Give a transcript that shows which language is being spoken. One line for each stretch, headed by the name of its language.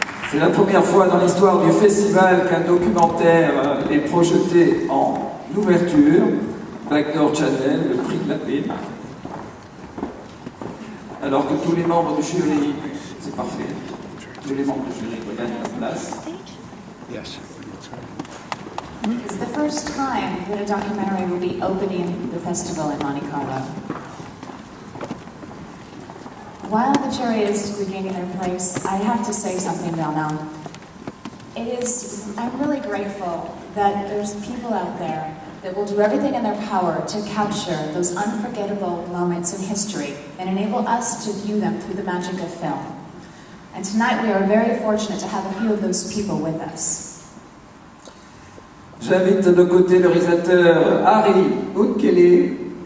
French: C'est la première fois dans l'histoire du festival qu'un documentaire est projeté en ouverture. Backdoor Channel, le prix de la paix. Alors que tous les membres du jury, c'est parfait, tous les membres du jury regagnent la place.
English: It's the first time that a documentary will be opening the festival in Monte Carlo. While the jury is regaining their place, I have to say something, Bernard. I'm really grateful that there's people out there that will do everything in their power to capture those unforgettable moments in history and enable us to view them through the magic of film. And tonight we are very fortunate to have a few of those people with us.
French: J'invite de côté le réalisateur Harry Unkele.